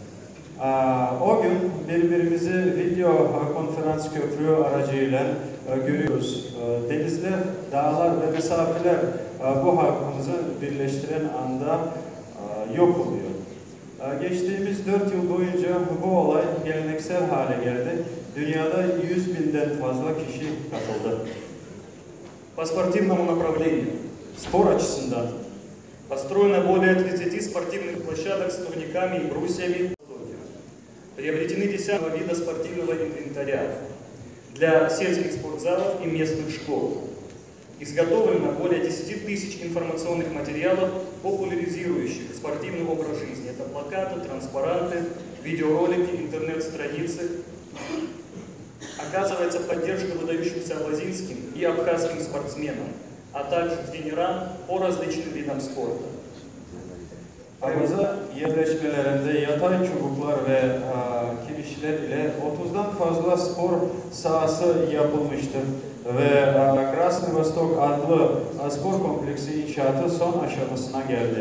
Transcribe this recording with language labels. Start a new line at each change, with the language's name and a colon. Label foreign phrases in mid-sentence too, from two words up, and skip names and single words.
Turkish: O gün birbirimizi video konferans köprü aracıyla görüyoruz. Denizler, dağlar ve mesafeler bu halkımızı birleştiren anda yok oluyor. Geçtiğimiz 4 yıl boyunca bu olay geleneksel hale geldi. Dünyada 100.000'den fazla kişi katıldı.
Russian: По спортивному направлению.
Turkish: Spor açısından
Russian: Построено более 30 спортивных площадок с турниками и брусьями. Приобретены десятки вида спортивного инвентаря для сельских спортзалов и местных школ. Изготовлено более 10 тысяч информационных материалов, популяризирующих спортивный образ жизни. Это плакаты, транспаранты, видеоролики, интернет-страницы. Оказывается поддержка выдающимся абазинским и абхазским спортсменам, а также тренерам по различным видам спорта.
Turkish: Abaza yerleşmelerinde yatay çubuklar ve kirişler ile 30'dan fazla spor sahası yapılmıştır ve Krasny Vostok adlı spor kompleksi inşaatı son aşamasına geldi.